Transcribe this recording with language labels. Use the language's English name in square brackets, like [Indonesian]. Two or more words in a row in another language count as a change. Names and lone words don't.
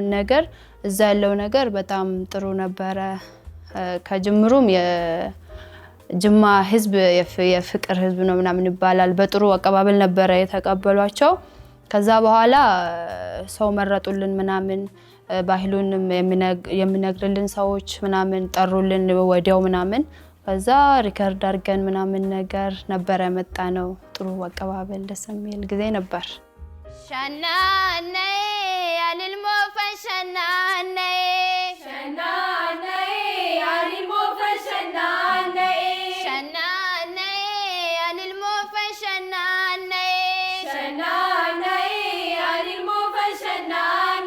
[Amharic] ነገር። እዛ ያለው ነገር በጣም ጥሩ ነበረ። ከጅምሩም የጅማ ህዝብ የፍቅር ህዝብ ነው ምናምን ይባላል። በጥሩ አቀባበል ነበረ የተቀበሏቸው። ከዛ በኋላ ሰው መረጡልን ምናምን ባህሉንም የሚነግርልን ሰዎች ምናምን ጠሩልን ወዲያው ምናምን። ከዛ ሪከርድ አድርገን ምናምን ነገር ነበረ መጣ ነው። ጥሩ አቀባበል ደስ የሚል ጊዜ ነበር። ሸናኔ ያልልሞ ፈሸናኔ ሸናኔ ያልልሞ ፈሸናኔ ሸናኔ ያልልሞ ፈሸናኔ ሸናኔ ያልልሞ ፈሸናኔ